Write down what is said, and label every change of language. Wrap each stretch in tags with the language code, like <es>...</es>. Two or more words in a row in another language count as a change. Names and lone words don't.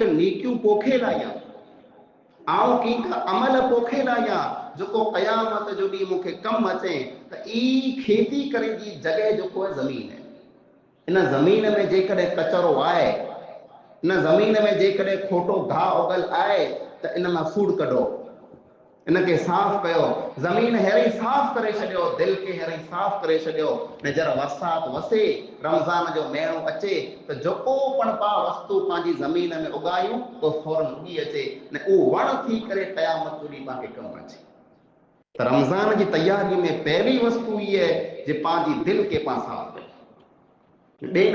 <sd>नेकियूं पोखे लाहियां आऊं कीक अमल पोखे लाहियां जेको क़यामत जो ॾींहुं मूंखे कमु अचे त ई खेती करे जी जॻह जेको आहे ज़मीन आहे इन ज़मीन में जेकॾहिं कचरो आहे इन ज़मीन में जेकॾहिं खोटो घाह उगल आहे त इन मां सूड़ कढो इनके साफ़ कयो ज़मीन हेरी साफ़ करे छॾियो दिलि खे हेरी साफ़ करे छॾियो ने जरा बरसात वसे रमज़ान जो महीनो अचे त जेको पण पा वस्तु पंहिंजी ज़मीन में उगायूं तो फौरन उगी अचे ने उहो वण थी करे क़यामत जो ॾींहुं पाण खे कमु अचे त रमज़ान जी तयारी में पहिरीं वस्तु इहा आहे जे पंहिंजी दिलि खे पाण साफ़ कयो ॿिए</sd>